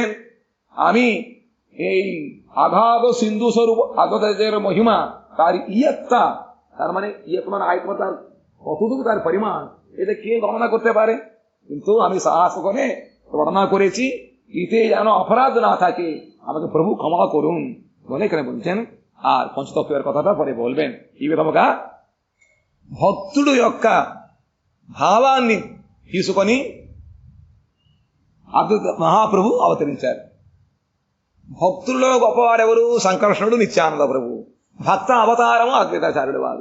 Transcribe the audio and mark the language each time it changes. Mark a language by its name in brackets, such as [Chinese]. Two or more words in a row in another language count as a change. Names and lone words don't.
[Bangla] আমি এই আঘাত সিন্ধু স্বরূপ আদ্বৈতাচার্যের মহিমা, তার ইয়ত্তা, তার মানে ইয়ত মানে আয়ত্ত, তার কতটুকু তার পরিমাণ, এটা কে গণনা করতে পারে? কিন্তু আমি সাহস করে গণনা করেছি, এতে যেন অপরাধ না থাকে, আমাকে ప్రభు ক্ষমা করুন বলে এখানে বলছেন। আর పంచతత్వేর কথাটা పরে বলবেন। [Telugu] ఈ విధముగా భక్తుడు యొక్క భావాన్ని తీసుకొని మహాప్రభు అవతరించారు. భక్తుల్లో గొప్పవాడెవరు? సంకర్షణుడు, నిత్యానంద ప్రభు. భక్త అవతారము అద్వైతాచార్యుడు వారు.